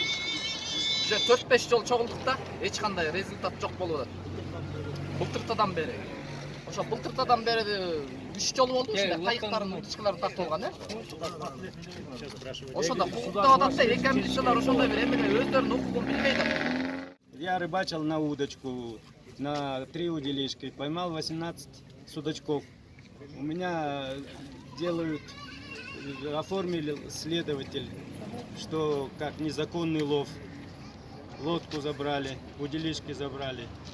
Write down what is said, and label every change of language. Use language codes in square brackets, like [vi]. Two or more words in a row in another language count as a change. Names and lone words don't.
[ky] Уже 4-5 жол чогулдук да, эч кандай результат жок болуп атат. Былтыртадан бери. Ошо былтыртадан бери 3 жолу болду ушундай кайыктардын утучкалары тартылган, Ошондо кукуктап атат да, эки милициялар ошондой бир эмне өздөрүнүн укугун билбей да. [ru] Я рыбачил на удочку, на 3 удилишки, поймал 18 судачков. У меня делают, оформили следователь, что как незаконный лов. Лодку забрали, удилишки забрали.